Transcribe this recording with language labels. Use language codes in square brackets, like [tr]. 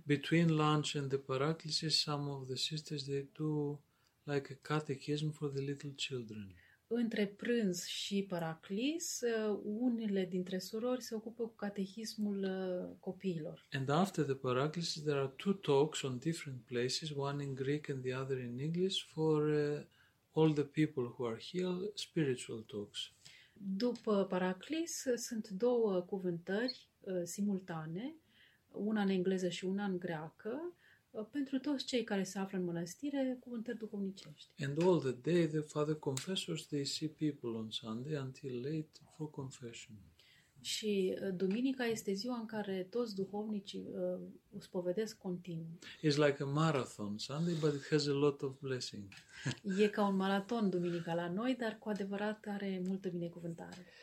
[en] Between lunch and the Paraclisus, some of the sisters, they do like a catechism for the little children. [ro] Între prânz și paraclis, unele dintre surori se ocupă cu catehismul copiilor. [en] And after the paraclis, there are two talks on different places, one in Greek and the other in English, for all the people who are healed, spiritual talks. [ro] După paraclis, sunt două cuvântări simultane, una în engleză și una în greacă, pentru toți cei care se află în mănăstire, cuvântări duhovnicești. [en] And all the day, the father confessors, they see people on Sunday until late for confession. [ro] Și duminica este ziua în care toți duhovnicii spovedesc continuu. [en] It's like a marathon Sunday, but it has a lot of blessing. [ro] E ca un maraton duminica la noi, dar cu adevărat are multă binecuvântare.